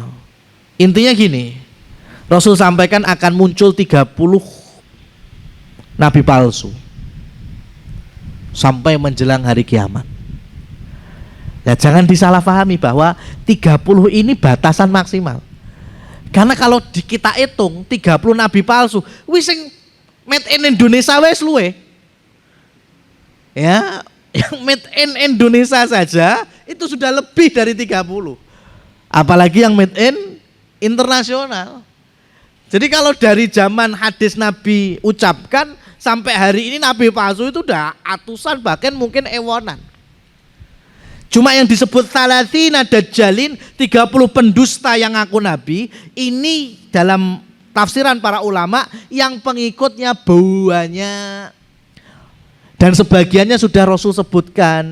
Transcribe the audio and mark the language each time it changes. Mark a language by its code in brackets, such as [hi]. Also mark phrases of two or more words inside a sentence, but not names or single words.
[id] Intinya gini, Rasul sampaikan akan muncul 30 nabi palsu sampai menjelang hari kiamat. Ya, jangan disalahpahami bahwa 30 ini batasan maksimal. Karena kalau kita hitung 30 nabi palsu, [jv] wis sing [en] made in Indonesia [jv] wis luwe. [id] Ya, yang [en] made in Indonesia [id] saja itu sudah lebih dari 30. Apalagi yang [en] made in [id] internasional. Jadi kalau dari zaman hadis Nabi ucapkan sampai hari ini nabi palsu itu udah atusan bahkan mungkin ewonan. Cuma yang disebut [ar] ثلاثين دجالين [id] 30 pendusta yang ngaku nabi ini dalam tafsiran para ulama yang pengikutnya banyak dan sebagiannya sudah Rasul sebutkan.